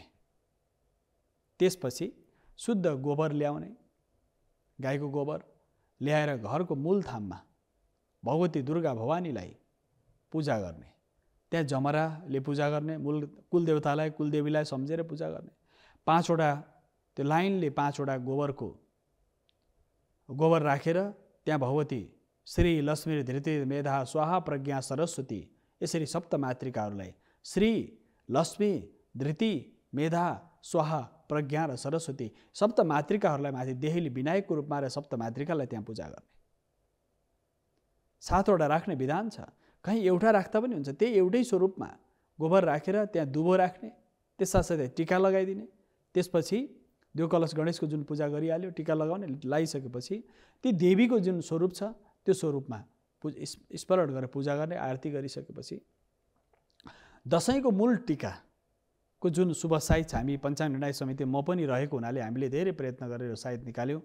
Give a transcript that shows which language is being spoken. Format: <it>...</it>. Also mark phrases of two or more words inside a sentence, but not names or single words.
<ne>त्यसपछि शुद्ध गोबर ल्याउने, गाईको गोबर ल्याएर घरको मूल थाममा भगवती दुर्गा भवानीलाई पूजा गर्ने। त्यहाँ जमराले पूजा गर्ने, मूल कुलदेवतालाई, कुलदेवीलाई सम्झेर पूजा गर्ने। 5वटा त्यो लाइनले 5वटा गोबर राखेर त्यहाँ भगवती श्री लक्ष्मी धृति मेधा स्वाहा प्रज्ञा सरस्वती, यसरी सप्तमातृकाहरूलाई श्री लक्ष्मी धृति मेधा स्वाहा प्रज्ञा र सरस्वती सप्तमातृकाहरूलाई माथि देहीले विनायकको रूपमा र सप्तमातृकालाई त्यहाँ पूजा गर्ने। 7वटा राख्ने विधान छ। कहीँ एउटा राख्दा पनि हुन्छ। त्यही एउटै स्वरूपमा गोबर राखेर त्यहाँ दुबो राख्ने, त्यससाथै टीका लगाइदिने। त्यसपछि देव कलश गणेशको जुन पूजा गरिहाल्यो, टीका लगाउने, लगाइसकेपछि ती देवीको जुन स्वरूप छ त्यो स्वरूपमा स्मरण गरेर पूजा गर्ने, आरती गरिसकेपछि दशैंको मूल टीकाको जुन शुभ साइत हामी पञ्चाङ्ग निर्णय समिति म पनि रहेको हुनाले हामीले धेरै प्रयत्न गरेर साइत निकाल्यौँ।</ne>